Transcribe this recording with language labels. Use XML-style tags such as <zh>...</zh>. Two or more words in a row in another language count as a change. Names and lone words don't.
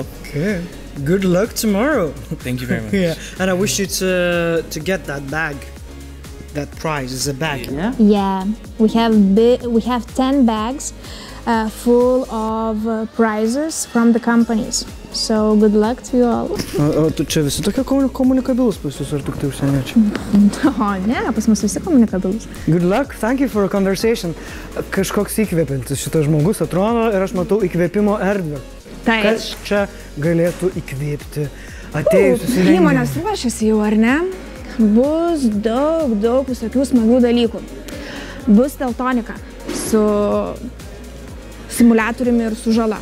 <en>Okay. Good luck tomorrow. Thank you very much. Yeah, and I wish you to get that bag. That prize is a bag, yeah? Yeah, we have 10 bags full of prizes from the companies. So good luck to you all.</en> <lt>O tu čia visi tokie komunikabilus pas jūs, ar tik tai užsieniečiai? O ne, pas mus visi komunikabilus.</lt> <en>Good luck, thank you for a conversation.</en> <lt>Kažkoks įkvepiantis šitas žmogus atrodo ir aš matau įkvėpimo erdvę. Kas čia galėtų įkvėpti atėjusius į renginį? Įmonės ruošiasi jau, ar ne? Bus daug visokių smagių dalykų. Bus teltonika su simuliatoriumi ir su žala.</lt>